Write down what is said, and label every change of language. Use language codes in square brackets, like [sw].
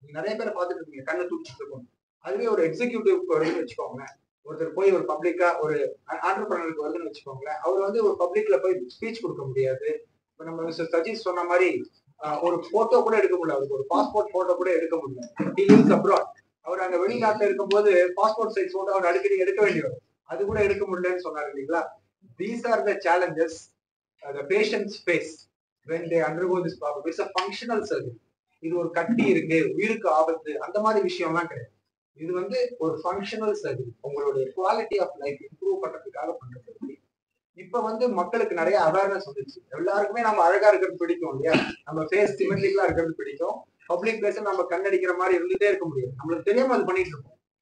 [ta] நீங்க நிறைய பேரை பார்த்துட்டு இருக்கீங்க, கண்ணை தூக்கிட்டு இருக்கும். அதுவே ஒரு எக்ஸிக்யூட்டிவ் வருதுன்னு வச்சுக்கோங்களேன், ஒருத்தர் போய் ஒரு பப்ளிக்கா ஒரு ஆண்டர்பிரனருக்கு வருதுன்னு வச்சுக்கோங்களேன், அவர் வந்து ஒரு பப்ளிக்ல போய் ஸ்பீச் கொடுக்க முடியாது. இப்ப நம்ம மிஸ்டர் சஜீஷ் சொன்ன மாதிரி ஒரு போட்டோ கூட எடுக்க முடியல, அவருக்கு ஒரு பாஸ்போர்ட் போட்டோ கூட எடுக்க முடியல. [en] He lives abroad. [ta] அவர் அங்க வெளிநாட்டுல இருக்கும்போது பாஸ்போர்ட் சைஸ் போட்டோ அவர் அடிக்கடி எடுக்க வேண்டியது, அது கூட எடுக்க முடியலன்னு சொன்னாரு இல்லைங்களா. [en] These are the challenges the patients face when they undergo this problem. It's a functional surgery. [ta] இது ஒரு கட்டி இருக்கு, உயிருக்கு ஆபத்து, அந்த மாதிரி விஷயம்லாம் கிடையாது. இது வந்து ஒரு ஃபங்க்ஷனல் சர்ஜரி, உங்களுடைய குவாலிட்டி ஆஃப் லைஃப் இம்ப்ரூவ் பண்றதுக்காக பண்ற சர்ஜரி. இப்ப வந்து மக்களுக்கு நிறைய அவேர்னஸ் வந்துருச்சு. எல்லாருக்குமே நம்ம அழகா இருக்கிறது பிடிக்கும் இல்லையா, நம்ம ஃபேஸ் சிமெட்ரிக்கலா இருக்கிறது பிடிக்கும். பப்ளிக் பிளேஸ்ல நம்ம கண்ணடிக்கிற மாதிரி இருந்துட்டே இருக்க முடியும், நம்மளுக்கு தெரியாம அது பண்ணிட்டு இருக்கோம்.